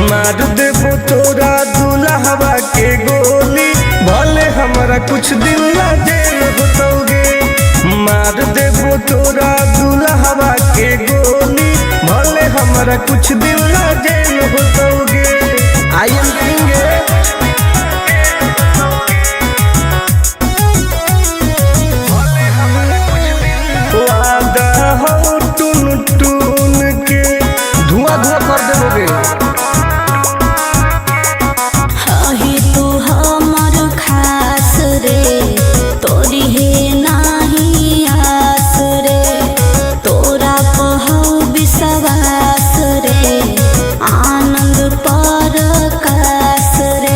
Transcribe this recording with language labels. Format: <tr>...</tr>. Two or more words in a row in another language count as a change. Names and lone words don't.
<mai>मार देबो तोरा दुल्हवा के गोली, भले हमरा कुछ दिन ला जेल होतोगे। मार देबो तोरा दुल्हवा के गोली, भले हमरा कुछ दिन ला जेल होतोगे।</mai> <en>I am king</en> <mai>वादा हो टून टून के धुआं धुआं कर देबोगे। हही तू हमर खास रे, तोरी हे नाही आस रे, तोरा पहौ विश्वास रे, आनंद परकाश रे।</mai>